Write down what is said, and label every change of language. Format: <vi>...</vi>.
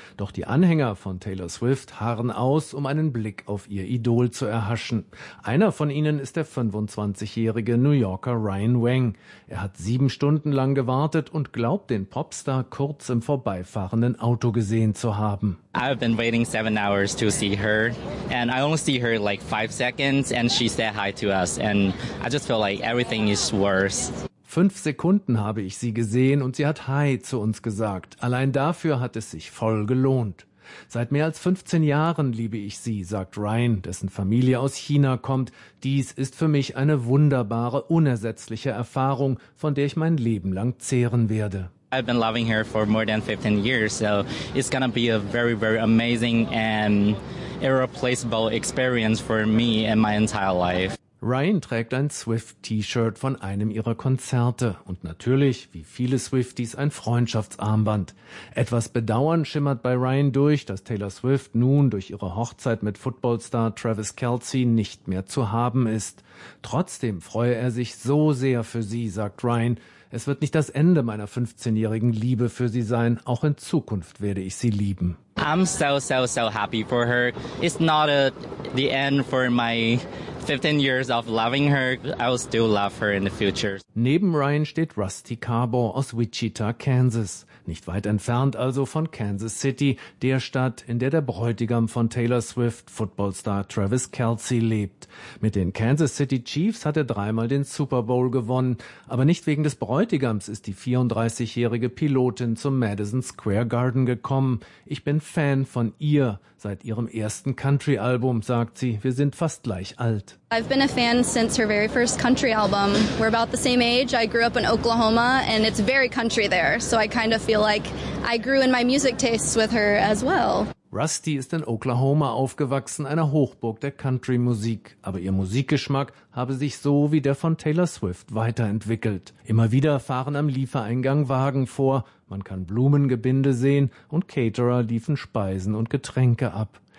<de>Doch die Anhänger von Taylor Swift harren aus, um einen Blick auf ihr Idol zu erhaschen. Einer von ihnen ist der 25-jährige New Yorker Ryan Wang. Er hat 7 Stunden lang gewartet und glaubt, den Popstar kurz im vorbeifahrenden Auto gesehen zu haben.</de> <en>I've been waiting 7 hours to see her and I only see her like 5 seconds and she said hi to us and I just feel like everything is worse.</en> <de>5 Sekunden habe ich sie gesehen und sie hat hi zu uns gesagt. Allein dafür hat es sich voll gelohnt. Seit mehr als 15 Jahren liebe ich sie, sagt Ryan, dessen Familie aus China kommt. Dies ist für mich eine wunderbare, unersetzliche Erfahrung, von der ich mein Leben lang zehren werde.</de> <en>I've been loving her for more than 15 years, so it's gonna be a very, very amazing and irreplaceable experience for me and my entire life.</en> <de>Ryan trägt ein Swift-T-Shirt von einem ihrer Konzerte und natürlich, wie viele Swifties, ein Freundschaftsarmband. Etwas Bedauern schimmert bei Ryan durch, dass Taylor Swift nun durch ihre Hochzeit mit Footballstar Travis Kelce nicht mehr zu haben ist. Trotzdem freue er sich so sehr für sie, sagt Ryan. Es wird nicht das Ende meiner 15-jährigen Liebe für sie sein. Auch in Zukunft werde ich sie lieben.</de> <en>I'm so, so, so happy for her. It's not the end for my 15 years of loving her. I will still love her in the future.</en> <de>Neben Ryan steht Rusty Carbo aus Wichita, Kansas. Nicht weit entfernt also von Kansas City, der Stadt, in der der Bräutigam von Taylor Swift, Footballstar Travis Kelce, lebt. Mit den Kansas City Chiefs hat er 3-mal den Super Bowl gewonnen. Aber nicht wegen des Bräutigams ist die 34-jährige Pilotin zum Madison Square Garden gekommen. Ich bin Fan von ihr seit ihrem ersten Country-Album, sagt sie. Wir sind fast gleich alt.</de> <en>I've been a fan since her very first country album. We're about the same age. I grew up in Oklahoma and it's very country there. So I kind of feel like I grew in my music tastes with her as well.</en> <de>Rusty ist in Oklahoma aufgewachsen, einer Hochburg der Country-Musik. Aber ihr Musikgeschmack habe sich so wie der von Taylor Swift weiterentwickelt. Immer wieder fahren am Liefereingang Wagen vor. Man kann Blumengebinde sehen und Caterer liefern Speisen und Getränke ab.</de>